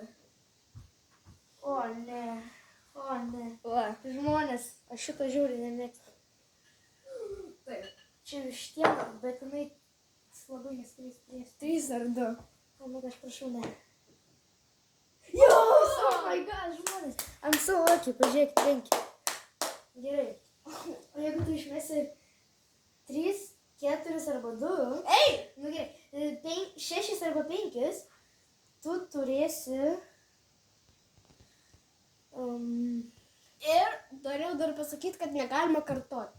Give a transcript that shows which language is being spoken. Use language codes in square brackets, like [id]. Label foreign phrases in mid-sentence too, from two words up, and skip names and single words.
[lt] o ne. Va. Žmonės, aš šito žiauriai nemėgstu. Taip. Čia vištiena, bet jinai labai neskris pries. 3 ar 2. O, nu, aš prašau, ne. Jos! [en] Oh my god, žmonės. I'm so lucky, [lt] pažiūrėk, 5. Gerai. O jeigu tu išmesi 3, 4 arba 2, Ei! nu gerai, 6 arba 5, tu turėsi... Ir norėjau dar pasakyti, kad negalima kartoti.